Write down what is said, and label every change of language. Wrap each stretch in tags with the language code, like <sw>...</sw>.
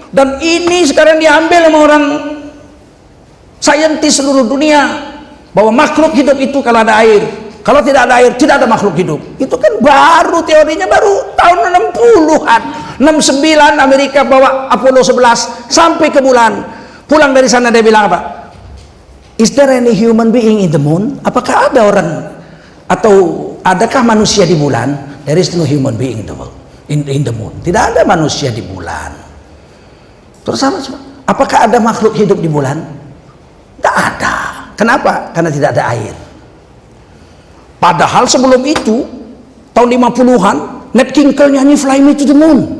<id>Dan ini sekarang diambil sama orang saintis seluruh dunia, bahwa makhluk hidup itu kalau ada air. Kalau tidak ada air, tidak ada makhluk hidup. Itu kan baru teorinya, baru tahun 60-an. 69 Amerika bawa Apollo 11 sampai ke bulan. Pulang dari sana dia bilang apa?</id> <en>Is there any human being in the moon?</en> <id>Apakah ada orang atau adakah manusia di bulan?</id> <en>There is no human being in the world, in the moon.</en> <id>Tidak ada manusia di bulan. Terus apakah ada makhluk hidup di bulan? Tidak ada. Kenapa? Karena tidak ada air. Padahal sebelum itu tahun 50-an Nat King Cole nyanyi Fly Me to the Moon.</id>